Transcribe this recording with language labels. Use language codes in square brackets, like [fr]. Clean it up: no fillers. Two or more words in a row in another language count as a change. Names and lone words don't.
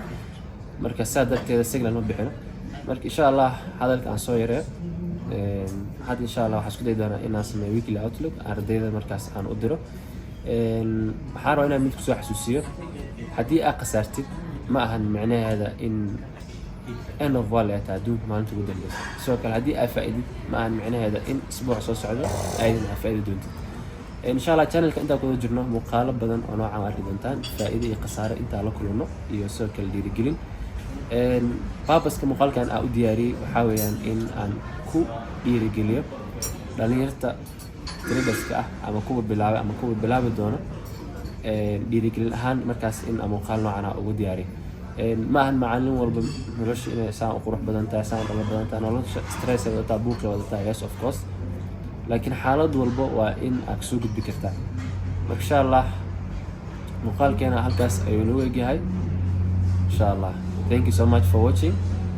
[so] Marka saadabteeda signal ma bixino. Marka [ar] إن شاء الله [so] hadalka aan soo yareeyo hadda [ar] إن شاء الله [so] waxaan isku day doonaa inaan sameeyo [en] weekly outlook [so] ardayda markaas aan u diro. Waxaan rabaa inaan mid ku soo xasuusiyo haddii aad qasaartid ma ahan macnaheeda in [en] end of wall [so] ay tahay adduunka maalinta ugu dambeysa. Sidoo kale haddii aad faa'iidid ma ahan macnaheeda in isbuuc soo socdo aydan faa'iido doontid. [ar] إن شاء الله [so] channelka inta ku jirno muuqaalo badan oo noocan arki doontaan faa'iido iyo khasaare inta la kulano iyo sidoo kale dhiirigelin. Purpose-ka muuqaalkan aan u diyaariyay waxa weeyaan in aan ku dhiirigeliyo dhalinyarta traderska ah ama kuwa bilaabi doona dhiirigelin ahaan markaas in muuqaal noocan ah ugu diyaariyo. ma ahan macallin walba nolosha inay saan u qurux badan tahay saan dhalo badan tahay nolosha stress ay wadataa buuq ay wadataa [en] yes of course [so] laakiin xaalad walba waa in aad soo gudbi kartaa. [ar] إن شاء الله [so] muuqaalkeena halkaas ayuu noo eegyahay. [ar] إن شاء الله [en] thank you so much for watching.